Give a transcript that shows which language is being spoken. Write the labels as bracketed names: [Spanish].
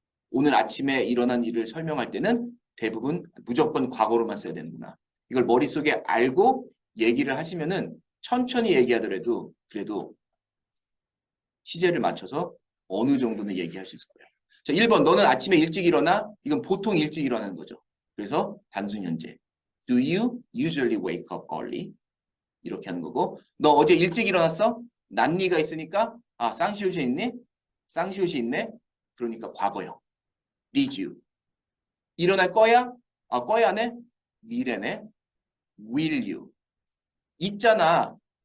[Korean] 오늘 아침에 일어난 일을 설명할 때는 대부분 무조건 과거로만 써야 되는구나. 이걸 머릿속에 알고 얘기를 하시면은 천천히 얘기하더라도 그래도 시제를 맞춰서 어느 정도는 얘기할 수 있을 거예요. 자, 1번 너는 아침에 일찍 일어나? 이건 보통 일찍 일어나는 거죠. 그래서 단순 현재. [English] Do you usually wake up early? [Korean] 이렇게 하는 거고 너 어제 일찍 일어났어? 난리가 있으니까 쌍시옷이 있니? 쌍시옷이 있네? 그러니까 과거요. [English] Did you? [Korean] 일어날 거야? 거야네? 미래네? [English] Will you? [Korean] 있잖아.